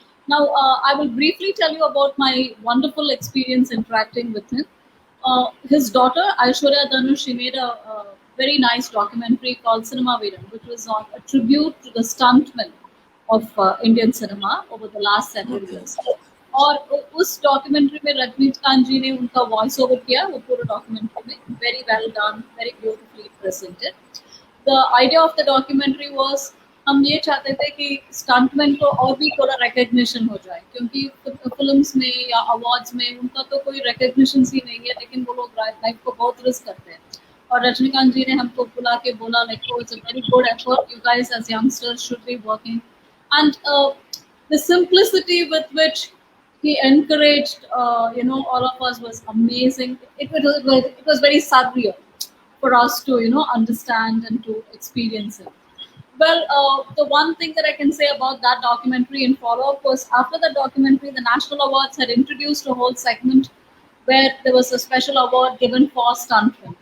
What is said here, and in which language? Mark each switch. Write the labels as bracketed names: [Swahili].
[English] Now, I will briefly tell you about my wonderful experience interacting with him. His daughter, Aishwarya Dhanush, she made a very nice documentary called Cinema Veeram, which was on a tribute to the stuntmen of Indian cinema over the last several years. [Hindi] और उस documentary में रजनीकांत जी ने उनका voice over किया, वो पूरे documentary में [English] Very well done, very beautifully presented. The idea of the documentary was, [Hindi] हम ये चाहते थे कि स्टंटमैन को और भी थोड़ा रिकग्निशन हो जाए, क्योंकि फिल्म्स में या अवार्ड्स में उनका तो कोई रिकग्निशन ही नहीं है, लेकिन वो लोग लाइफ को बहुत रिस्क करते हैं. और रजनीकांत जी ने हमको बुला के बोला, [English] Like it's a very good effort, you guys as youngsters should be working. And the simplicity with which he encouraged all of us was amazing. It was very surreal for us to understand and to experience it. Well, the one thing that I can say about that documentary in follow-up was, after the documentary, the National Awards had introduced a whole segment where there was a special award given for stuntmen.